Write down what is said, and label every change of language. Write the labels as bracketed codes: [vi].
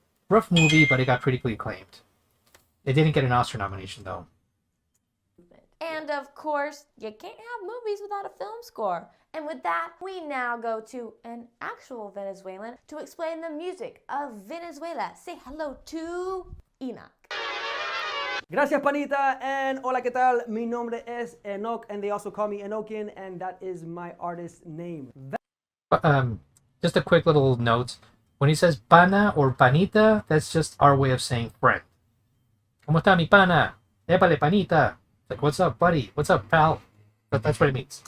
[en] Rough movie, but it got critically acclaimed. It didn't get an Oscar nomination though. And of course, you can't have movies without a film score. And with that, we now go to an actual Venezuelan to explain the music of Venezuela. Say hello to Enoch. [es] Gracias, Panita, [en] and [es] hola, ¿qué tal? Mi nombre es [en] Enoch, and they also call me Enochian, and that is my artist name. Just a quick little note. When he says pana or panita, that's just our way of saying friend. [es] ¿Cómo está mi pana? Épale, panita. [en] Like, what's up, buddy? What's up, pal? But that's what it means.